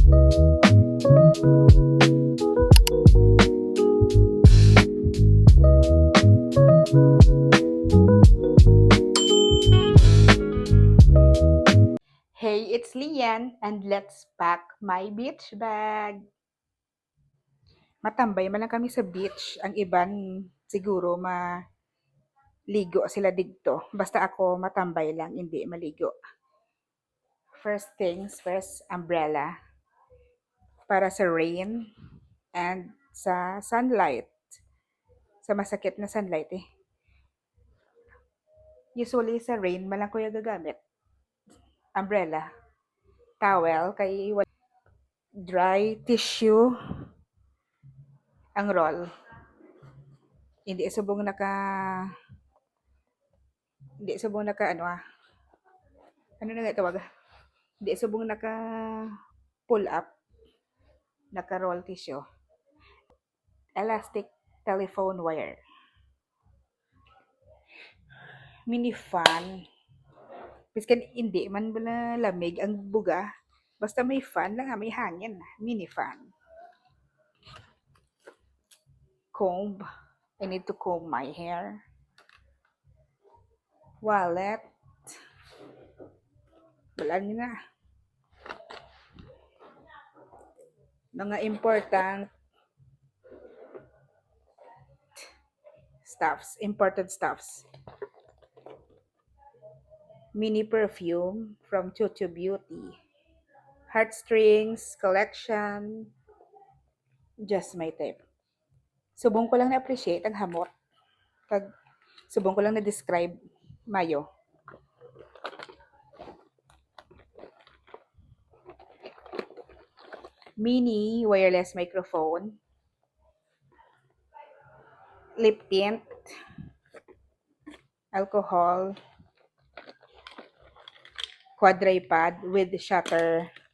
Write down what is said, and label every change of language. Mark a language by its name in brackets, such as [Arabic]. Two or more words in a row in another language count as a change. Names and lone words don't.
[English] Hey, it's Lian and let's pack my beach bag. [Hiligaynon] Matambay man lang kami sa beach. Ang iban siguro maligo sila digto. Basta ako matambay lang, hindi maligo. [English] First things first, umbrella [Hiligaynon] para sa [English] rain and sa sunlight. [Hiligaynon] Sa masakit na sunlight eh. Usually sa rain man lang ko yung gagamit. [English] Umbrella, towel, [Hiligaynon] kay dry tissue ang roll. Hindi subong ano na nga tawag? Hindi subong pull up, naka roll tissue. [English] Elastic telephone wire. Mini fan. [Hiligaynon] Piskan hindi man bala lamig ang buga. Basta may fan lang, may hangin. [English] Mini fan. Comb. I need to comb my hair. Wallet. [Hiligaynon] Wala na. Mga [English] important important stuffs. Mini perfume from Chuchu Beauty. Heartstrings collection. Just my type. [Hiligaynon] Subong ko lang na-appreciate ang hamot. Subong ko lang na-describe mayo. [English] Mini wireless microphone. Lip tint. Alcohol. Quadripod with shutter.